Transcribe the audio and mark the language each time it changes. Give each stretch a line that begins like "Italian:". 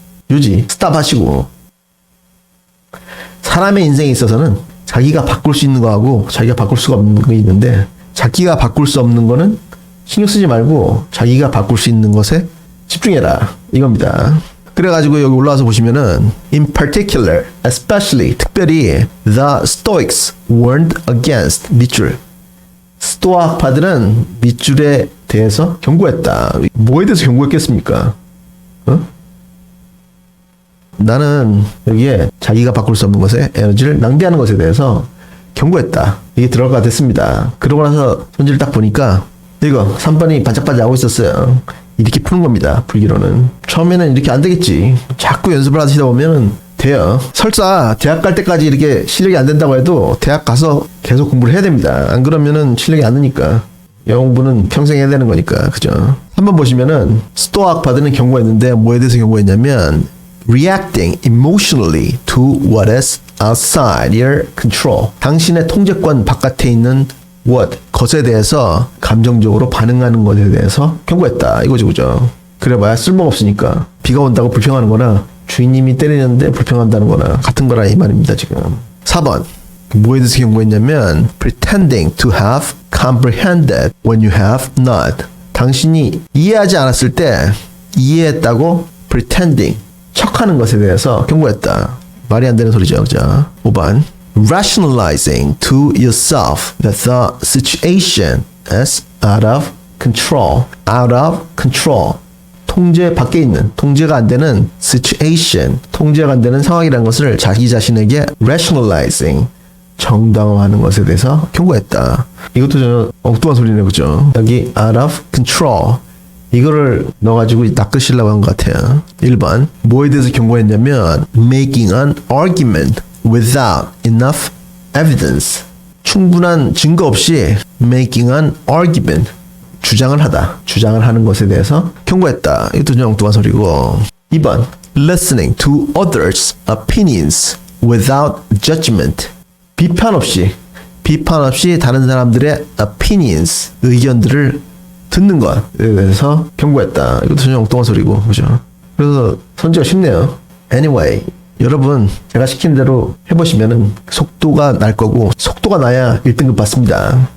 Korean: 요지 스탑 하시고 사람의 인생에 있어서는 자기가 바꿀 수 있는 거하고 자기가 바꿀 수가 없는 거 있는데 자기가 바꿀 수 없는 거는 신경 쓰지 말고 자기가 바꿀 수 있는 것에 집중해라 이겁니다. 그래가지고 여기 올라와서 보시면은
English: in particular, especially
Korean: 특별히
English: the Stoics warned against
Korean: 밑줄. 스토아파들은 밑줄에 대해서 경고했다. 뭐에 대해서 경고했겠습니까? 나는 여기에 자기가 바꿀 수 없는 것에 에너지를 낭비하는 것에 대해서 경고했다. 이게 들어가 됐습니다. 그러고 나서 손질을 딱 보니까 이거 3번이 반짝반짝하고 있었어요. 이렇게 푸는 겁니다. 불기로는. 처음에는 이렇게 안 되겠지. 자꾸 연습을 하시다 보면은 돼요. 설사 대학 갈 때까지 이렇게 실력이 안 된다고 해도 대학 가서 계속 공부를 해야 됩니다. 안 그러면은 실력이 안 느니까. 영어 공부는 평생 해야 되는 거니까. 그죠? 한번 보시면은 스토아학파들은 경고했는데 뭐에 대해서 경고했냐면
English: reacting emotionally to what is outside your control.
Korean: 당신의 통제권 바깥에 있는 것에 대해서 감정적으로 반응하는 것에 대해서 경고했다. 이거죠, 그죠? 그래봐야 쓸모없으니까 비가 온다고 불평하는 거나 주인님이 때리는데 불평한다는 거나 같은 거라 이 말입니다, 지금. 4번. 뭐에 대해서 경고했냐면
English: pretending to have comprehended when you have not.
Korean: 당신이 이해하지 않았을 때 이해했다고 pretending 척하는 것에 대해서 경고했다. 말이 안 되는 소리죠, 그죠? 5번.
English: rationalizing to yourself that the situation is out of control. out of control.
Korean: 통제 밖에 있는, 통제가 안 되는 situation, 통제가 안 되는 상황이라는 것을 자기 자신에게 rationalizing, 정당화하는 것에 대해서 경고했다. 이것도 전혀 엉뚱한 소리네, 그죠? 여기 out of control. 이거를 넣어가지고 낚으시려고 한 것 같아요. 1번. 뭐에 대해서 경고했냐면
English: making an argument without enough evidence.
Korean: 충분한 증거 없이 making an argument. 주장을 하다. 주장을 하는 것에 대해서 경고했다. 이것도 그냥 엉뚱한 소리고. 2번.
English: listening to others' opinions without judgment.
Korean: 비판 없이 다른 사람들의 opinions, 의견들을 듣는 것에 대해서 경고했다. 이것도 전혀 엉뚱한 소리고, 그죠? 그래서 선지가 쉽네요.
English: Anyway,
Korean: 여러분 제가 시킨 대로 해보시면은 속도가 날 거고 속도가 나야 1등급 받습니다.